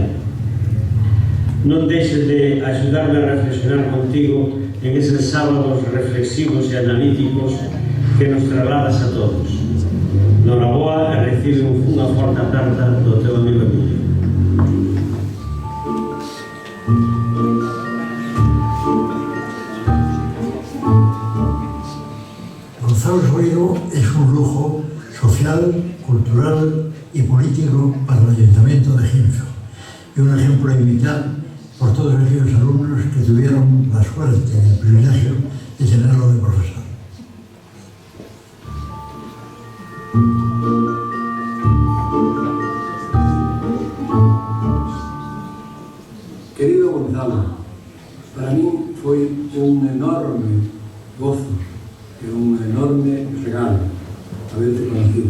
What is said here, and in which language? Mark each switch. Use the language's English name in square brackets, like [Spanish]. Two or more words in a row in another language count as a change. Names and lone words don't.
[Galician] Non deixes de axudarme a reflexionar contigo en eses sábados reflexivos e analíticos que nos trasladas a todos. Noraboa e recibe unha forte aperta do teu amigo Emilio. [Spanish] Gonzalo Soeiro es un lujo social, cultural y político para el Ayuntamiento de Xinzo y un ejemplo a imitar por todos aquellos alumnos que tuvieron la suerte y el privilegio de tenerlo de profesor. [Galician] Querido Gonzalo, para mí foi un enorme gozo e un enorme regalo [Spanish] haberte conocido.